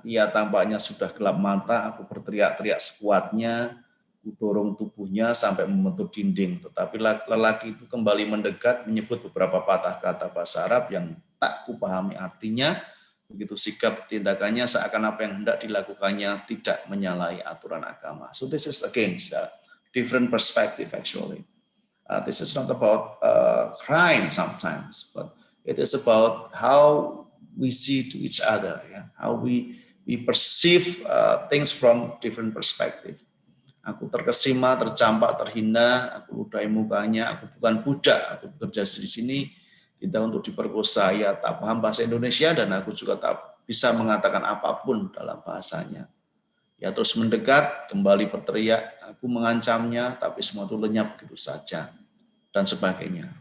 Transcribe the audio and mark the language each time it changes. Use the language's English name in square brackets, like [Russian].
[Indonesian] Ia tampaknya sudah gelap mata, aku berteriak-teriak sekuatnya, ku dorong tubuhnya sampai membentur dinding. Tetapi lelaki itu kembali mendekat, menyebut beberapa patah kata bahasa Arab yang tak kupahami artinya. Begitu sikap tindakannya seakan apa yang hendak dilakukannya tidak menyalahi aturan agama. [English] So this is against a different perspective actually. This is not about crime sometimes, but it is about how we see to each other, yeah? How we perceive things from different perspective. [Indonesian] Aku terkesima, tercampak, terhina, aku ludahi mukanya, aku bukan budak, aku bekerja di sini tidak untuk diperkosa. Ya tak paham bahasa Indonesia dan aku juga tak bisa mengatakan apapun dalam bahasanya. Ya terus mendekat, kembali berteriak, aku mengancamnya, tapi semua itu lenyap begitu saja, dan sebagainya.